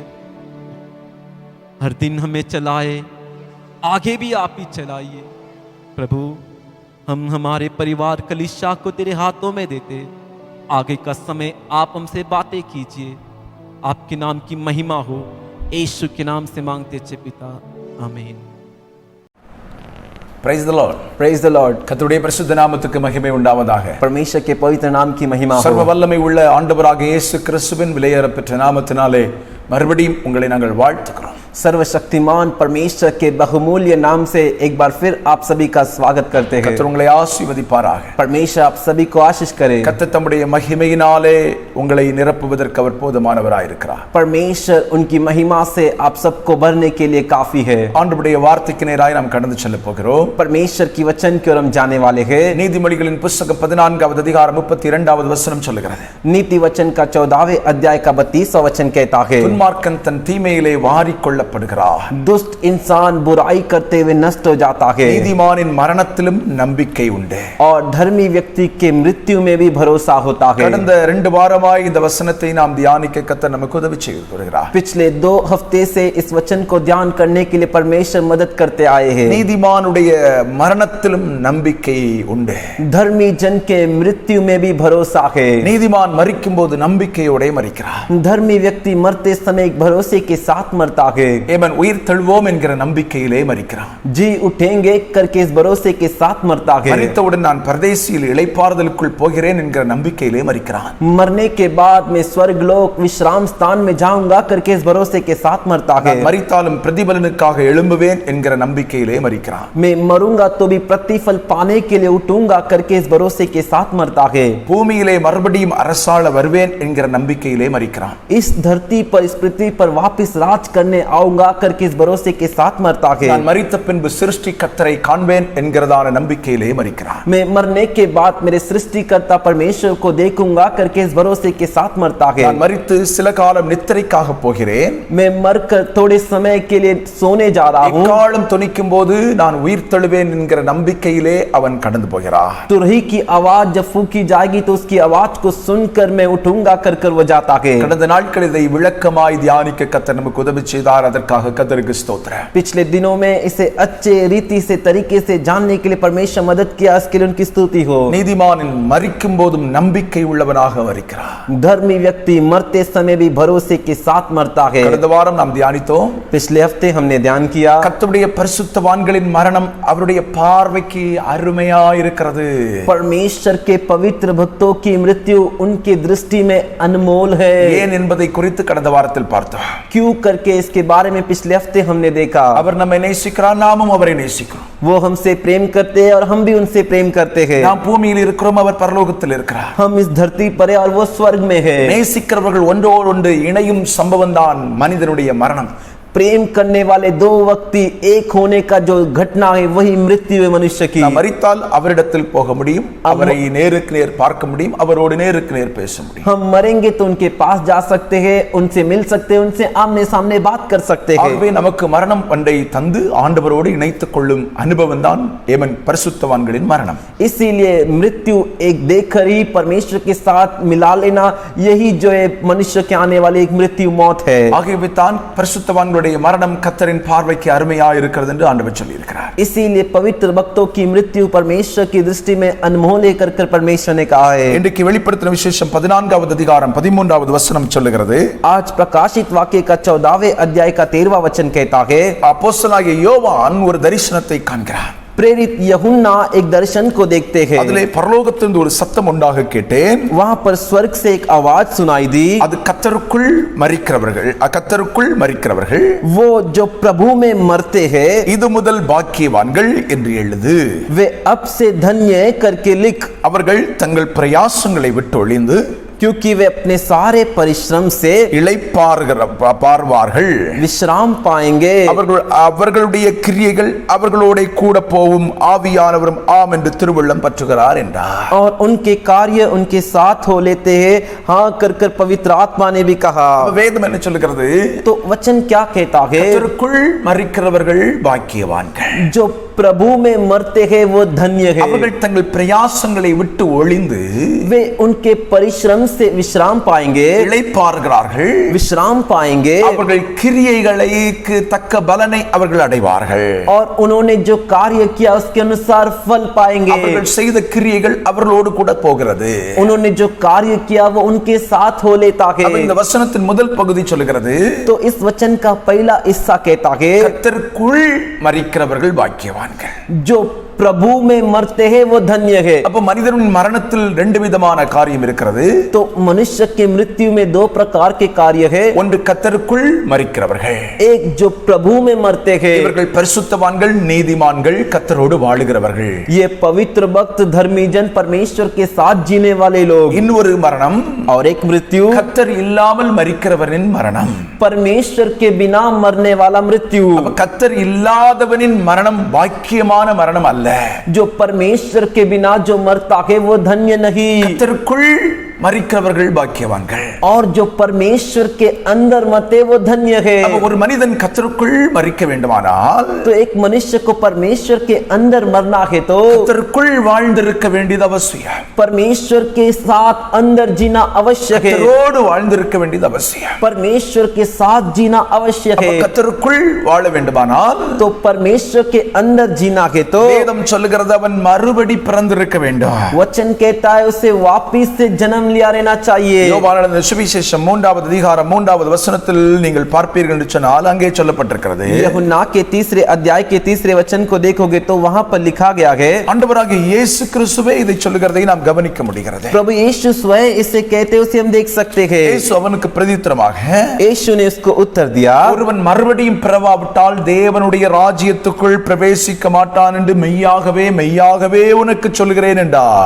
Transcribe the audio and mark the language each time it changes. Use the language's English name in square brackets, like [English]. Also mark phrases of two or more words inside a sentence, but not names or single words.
[Hindi] हर दिन हमें चलाए, आगे भी आप ही चलाइए। प्रभु हम हमारे परिवार कलीसिया को तेरे हाथों में देते, आगे का समय आप हमसे बातें कीजिए, आपके नाम की महिमा हो। यीशु के नाम से मांगते चे पिता, आमीन। [English] Praise the Lord. Praise the Lord. [Tamil] கர்த்தருடைய பரிசுத்த நாமத்துக்கு மகிமை உண்டாவதாக. [Hindi] परमेश्वर के पवित्र नाम की महिमा [Tamil] சர்வ [Hindi] हो। [Tamil] வல்லமை உள்ள ஆண்டவராக இயேசு கிறிஸ்துவின் விலையேறப்பெற்ற நாமத்தினாலே மறுபடியும் உங்களை நாங்கள் வாழ்த்துகிறோம். [Hindi] सर्वशक्तिमान परमेश्वर के बहुमूल्य नाम से एक बार फिर आप सभी का स्वागत करते हैं। [Tamil] கர்த்தர் உங்களை ஆசீர்வதிப்பாராக. [Hindi] परमेश्वर आप सभी को आशीष करे। [Tamil] கர்த்தர் தம்முடைய மகிமையினாலே உங்களை நிரப்புவதற்கு அவர் போதுமானவராய் இருக்கிறார். [Hindi] परमेश्वर उनकी महिमा से आप सबको भरने के लिए काफी है। [Tamil] ஆண்டவருடைய வார்த்தைக்கு நேராய் நாம் கடந்து செல்ல போகிறோம். [Hindi] परमेश्वर की वचन की ओर हम जाने वाले हैं। [Tamil] நீதிமொழிகளின் புத்தகம் 14வது அதிகாரம் 32வது வசனம் சொல்லுகிறது. [Hindi] नीति वचन का 14वें अध्याय का 32वां वचन कहता है, [Tamil] துன்மார்க்கன் தன் தீமையிலே வாரிக்கொள்ளப்படுகிறார், [Hindi] दुष्ट इंसान बुराई करते हुए नष्ट हो जाता है [Tamil] நீதிமானின் மரணத்திலும் நம்பிக்கை உண்டு. [Hindi] और धर्मी व्यक्ति के मृत्यु में भी भरोसा होता है। [Tamil] கடந்த 2 வாரமாய் இந்த வசனத்தை நாம் தியானிக்க கர்த்தர் நமக்கு உதவி செய்து வருகிறார். [Hindi] पिछले 2 हफ्ते से इस वचन को ध्यान करने के लिए परमेश्वर मदद करते आए हैं। [Tamil] நீதிமானுடைய மரணத்திலும் நம்பிக்கை உண்டு. [Hindi] धर्मी जन के मृत्यु में भी भरोसा है। [Tamil] நீதிமான் மரிக்கும்போது நம்பிக்கையோட மரிக்கிறார். [Hindi] धर्मी व्यक्ति मरते समय एक भरोसे के साथ मरता है। [Tamil] ஏமன் உயிர் தெழுவோம் என்கிற நம்பிக்கையிலே மரிக்கிறான். [Hindi] जी उठेंगे करके इस भरोसे के साथ मरता है। [Tamil] மரித்தவுடன் நான் பரதேசியில் இளைப்பாறுதலுக்குள் போகிறேன் என்கிற நம்பிக்கையிலே மரிக்கிறான். [Hindi] मरने के बाद मैं स्वर्गलोक विश्राम स्थान में जाऊंगा करके इस भरोसे के साथ मरता है। [Tamil] நான் மரித்தாலும் பிரதிபலனுக்காக எழும்புவேன் என்கிற நம்பிக்கையிலே மரிக்கிறான். [Hindi] मैं मरूंगा तो भी प्रतिफल पाने के लिए उठूंगा करके इस भरोसे के साथ मरता है। [Tamil] பூமியிலே மறுபடியும் அரசாள வருவேன் என்கிற நம்பிக்கையிலே மரிக்கிறான். [Hindi] इस धरती पर इस पृथ्वी पर वापस राज करने आऊंगा करके इस भरोसे के साथ मरता है। [Tamil] நான் மரித்த பின்பு சிருஷ்டி கர்த்தரை காண்பேன் என்கிறதான நம்பிக்கையிலே மரிக்கிறான். [Hindi] मैं मरने के बाद मेरे सृष्टिकर्ता परमेश्वर को देखूंगा करके इस भरोसे के साथ मरता है। [Tamil] நான் மரித்து சில காலம் நித்திரைக்காக போகிறேன், [Hindi] मैं मरकर थोड़े समय के लिए सोने जा रहा हूँ। [Tamil] எக்காலம் தொனிக்கும் போது நான் உயிர் தெழுவேன் என்கிற நம்பிக்கையிலே அவன் கடந்து போகிறான். [Hindi] तुरही की आवाज जब फूकी जाएगी तो उसकी आवाज को सुनकर मैं उठूंगा कर वो जाता है। [Tamil] கடந்த நாட்கள் இதை விளக்கமாய் தியானிக்க கர்த்தர் நமக்கு உதவி செய்தார். அதற்காக கர்த்தருக்கு ஸ்தோத்திரம். [Hindi] पिछले दिनों में इसे अच्छे रीति से तरीके से जानने के लिए परमेश्वर मदद किया, इसके लिए उनकी स्तुति हो। [Tamil] நீதிமான் மரிக்கும் போதும் நம்பிக்கை உள்ளவனாக மரிக்கிறார். [Hindi] धर्मी व्यक्ति मरते समय भी भरोसे के साथ मरता है। [Tamil] கடந்த வாரம் நாம் தியானித்தோம். [Hindi] पिछले हफ्ते हमने ध्यान किया [Tamil] கர்த்தருடைய பரிசுத்தவான்களின் மரணம் அவருடைய பார்வைக்கு அருமையா இருக்கிறது. [Hindi] परमेश्वर के पवित्र भक्तों की मृत्यु उनकी दृष्टि में अनमोल है। [Tamil] ஏன் என்பதை குறித்து கடந்த வாரத்தில் பார்த்தோம். [Hindi] क्यों करके इसके बारे में पिछले हफ्ते हमने देखा। [Tamil] அவர் நம்மை நேசிக்கிறார், நாமும் அவரை நேசிக்கிறோம். [Hindi] वो हमसे प्रेम करते हैं और हम भी उनसे प्रेम करते हैं। [Tamil] நாம் பூமியில் இருக்கிறோம், அவர் பரலோகத்தில் இருக்கிறார். [Hindi] हम इस धरती पर है और वो स्वर्ग में है। [Tamil] நேசிக்கிறவர்கள் ஒன்றோடு ஒன்று இணையும் சம்பவம் தான் மனிதனுடைய மரணம். [Hindi] प्रेम करने वाले दो व्यक्ति एक होने का जो घटना है वही मृत्यु है मनुष्य की। [Tamil] நாம் மரித்தால் அவரிடத்தில் போக முடியும், அவரை நேருக்கு நேர் பார்க்க முடியும், அவரோடு நேருக்கு நேர் பேச முடியும். [Hindi] हम मरेंगे तो उनके पास जा सकते हैं, उनसे मिल सकते हैं, उनसे आमने सामने बात कर सकते हैं। [Tamil] ஆகவே நமக்கு மரணம் பண்டை தந்து ஆண்டவரோடு இணைத்துக் கொள்ளும் அனுபவம் தான் ஏமன் பரிசுத்தவான்களின் மரணம். [Hindi] इसीलिए मृत्यु एक देखकर ही परमेश्वर के साथ मिला लेना, यही जो है मनुष्य के आने वाली एक मृत्यु मौत है। [Tamil] ஆகவே தான் பரிசுத்தவான்களுடைய மரணம் கர்த்தரின் பார்வைக்கு அருமையா இருக்கிறது என்று ஆண்டவர் சொல்லி இருக்கிறார். [Hindi] इसीलिए पवित्र भक्तों की मृत्यु परमेश्वर की दृष्टि में अनमोल है कर परमेश्वर ने कहा है। [Tamil] இன்றைக்கு வெளிப்படுத்தின விசேஷம் 14வது அதிகாரம் 13வது வசனம் சொல்லுகிறது. [Hindi] आज प्रकाशित वाक्य का 14वें अध्याय का 13वां वचन कहता है, [Tamil] அப்போஸ்தலனாகிய யோவான் ஒரு தரிசனத்தை காண்கிறான். [Hindi] प्रेरित यूहन्ना एक दर्शन को देखते हैं। [Tamil] அதிலே பரலோகத்திலிருந்து ஒரு சத்தம் உண்டாக கேட்டேன். [Hindi] वहां पर स्वर्ग से एक आवाज सुनाई दी, [Tamil] அது கர்த்தருக்குள் மரிக்கிறவர்கள் [Hindi] वो जो प्रभु में मरते हैं [Tamil] இது முதல் பாக்கியவான்கள் என்று எழுது. [Hindi] वे अब से धन्य करके लिख, [Tamil] அவர்கள் தங்கள் பிரயாசங்களை விட்டு ஒளிந்து [Hindi] क्योंकि वे अपने सारे परिश्रम से [Tamil] இளைப்பாறுவார்கள், [Hindi] विश्राम पाएंगे। [Tamil] அவர்களுடைய கிரியைகள் அவர்களோட கூட போவும், ஆவியானவரும் ஆம் என்று திருவுள்ளம் பற்றுகிறார் என்றார். [Hindi] और उनके कार्य उनके साथ हो लेते हैं, हाँ कर पवित्र आत्मा ने भी कहा। [Tamil] வேதம் என்ன சொல்கிறது? [Hindi] तो वचन क्या कहता है? [Tamil] கர்த்தருக்குள் மரிக்கிறவர்கள் பாக்கியவான்கள், [Hindi] जो प्रभु में मरते हैं वो धन्य है। [Tamil] அவர்கள் தங்கள் பிரயாசங்களை விட்டு ஒளிந்து [Hindi] वे उनके परिश्रम से विश्राम पाएंगे, [Tamil] இளைப்பாறுகிறார்கள், [Hindi] विश्राम पाएंगे, [Tamil] அவர்கள் கிரியைகளுக்கு தக்க பலனை அவர்கள் அடைவார்கள். [Hindi] और उन्होंने जो कार्य किया उसके अनुसार फल पाएंगे। [Tamil] அவர்கள் செய்த கிரியைகள் அவர்களோடு கூட போகிறது. [Hindi] उन्होंने जो कार्य किया वो उनके साथ हो लेता है। [Tamil] இந்த வசனத்தின் முதல் பகுதி சொல்கிறது, [Hindi] तो इस वचन का पहला हिस्सा कहता है, [Tamil] கர்த்தருக்குள் மரிக்கிறவர்கள் பாக்கியவான்கள். [Hindi] जो प्रभु में मरते हैं वो धन्य है। [Tamil] அப்ப மனிதனின் மரணத்தில் ரெண்டு விதமான காரியம் இருக்கிறது. [Hindi] तो मनुष्य के मृत्यु में दो प्रकार के कार्य है। [Tamil] ஒன்று கர்த்தருக்குள் மரிக்கிறவர்கள், [Hindi] एक जो प्रभु में मरते हैं, [Tamil] இவர்கள் பரிசுத்தவான்கள், நீதிமான்கள், கர்த்தரோடு வாழுகிறவர்கள். [Hindi] ये पवित्र भक्त धर्मी जन परमेश्वर के साथ जीने वाले लोग। [Tamil] இன்னொரு மரணம், [Hindi] और एक मृत्यु [Tamil] கர்த்தர் இல்லாமல் மரிக்கிறவரின் மரணம், [Hindi] परमेश्वर के बिना मरने वाला मृत्यु। [Tamil] அப்ப கர்த்தர் இல்லாதவனின் மரணம் பாக்கியமான மரணம் அல்ல. [Hindi] जो परमेश्वर के बिना जो मरता है वो धन्य नहीं। [Tamil] கர்த்தருக்குள் மரிக்கிறவர்கள் பாக்கியவான்கள். [Hindi] और जो परमेश्वर के अंदर मरते वो धन्य है। [Tamil] அப்ப ஒரு மனிதன் கர்த்தருக்குள் மரிக்க வேண்டுமானால், [Hindi] तो एक मनुष्य को परमेश्वर के अंदर मरना है तो [Tamil] கர்த்தருக்குள் வாழ்ந்திருக்க வேண்டியது அவசியம். [Hindi] परमेश्वर के साथ अंदर जीना आवश्यक है। [Tamil] கர்த்தரோடு வாழ்ந்திருக்க வேண்டியது அவசியம். [Hindi] परमेश्वर के साथ जीना आवश्यक है। [Tamil] கர்த்தருக்குள் வாழ வேண்டுமானால், [Hindi] तो परमेश्वर के अंदर जीना है तो [Tamil] வேதம் சொல்லுகிறது அவன் மறுபடி பிறந்திருக்க வேண்டும். [Hindi] वचन कहता है उसे वापिस से जन्म लिया रहना चाहिए। [Tamil] யோவான் எழுதின சுவிசேஷம் 3வது அதிகாரம் 3வது வசனத்தில் நீங்கள் பார்ப்பீர்கள் என்று சொன்னால் அங்கே சொல்லப்பட்டிருக்கிறது. [Hindi] यूहन्ना के 3 अध्याय के 3 वचन को देखोगे तो वहां पर लिखा गया है, [Tamil] ஆண்டவராகிய இயேசு கிறிஸ்துவே இதை சொல்லுகிறதை நாம் கவனிக்க முடிகிறது. [Hindi] प्रभु यीशु स्वयं इसे कहते उसे हम देख सकते हैं। [Tamil] இயேசு அவனுக்கு பிரதியுத்தரமாக, [Hindi] यीशु ने उसको उत्तर दिया, [Tamil] ஒருவன் மறுபடியும் பிறவாவிட்டால் தேவனுடைய ராஜ்யத்துக்குள் பிரவேசிக்க மாட்டான் என்று மெய்யாகவே மெய்யாகவே உனக்கு சொல்கிறேன் என்றார்.